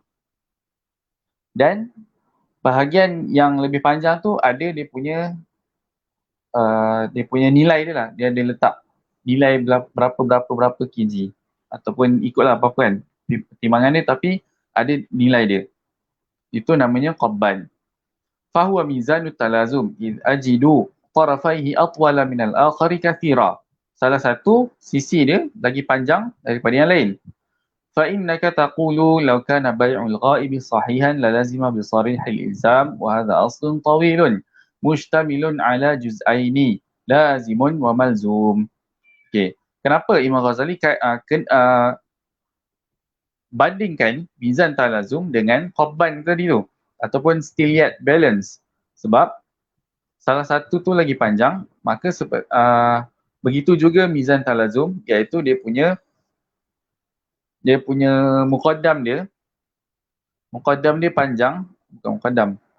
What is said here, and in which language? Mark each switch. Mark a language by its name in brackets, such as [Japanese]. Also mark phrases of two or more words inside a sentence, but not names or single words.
[Malay] Dan bahagian yang lebih panjang tu ada dia punya nilai dia lah, dia ada letak nilai berapa kg ataupun ikutlah apa-apa kan pertimbangan dia, tapi ada nilai dia. Itu namanya qabban. [Arabic] فهو ميزان التلازم إذ أجد طرفيه أطول من الآخر كثيرا. [Malay] Salah satu sisi dia lagi panjang daripada yang lain. [Arabic] فإنك تقول لو كان بيع الغائب صحيحا للزم بصريح الإلزام وهذا أصل طويل مشتمل على جزأين لازم وملزوم. [Malay] Okey, kenapa Imam Ghazali bandingkan [Arabic] ميزان التلازم [Malay] dengan qabban tadi tu ataupun [English] steel yard balance? [Malay] Sebab salah satu tu lagi panjang, maka begitu juga [Arabic] ميزان التلازم, [Malay] iaitu dia punya muqaddam dia panjang, bukan muqaddam.